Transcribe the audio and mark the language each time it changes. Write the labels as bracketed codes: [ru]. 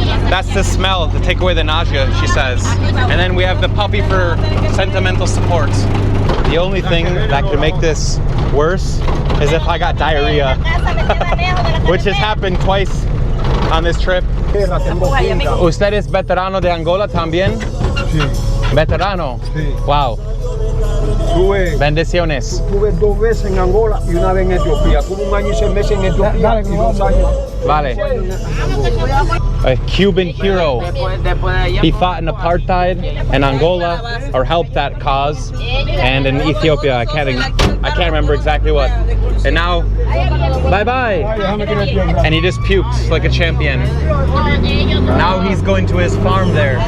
[en] That's the smell to take away the nausea, she says. And then we have the puppy for sentimental support. The only thing that could make this worse is if I got diarrhea, which has happened twice on this trip. [es] ¿Usted es veterano de Angola también? Sí. Veterano? Sí. Wow. Bendiciones. Tuve 2 veces en Angola y una vez en Etiopía. Tuve 1 año y 6 meses en Etiopía y 2 años. Vale. [en] A Cuban hero. He fought in apartheid in Angola, or helped that cause, and in Ethiopia. I can't remember exactly what. And now, bye bye. And he just puked like a champion. Now he's going to his farm there.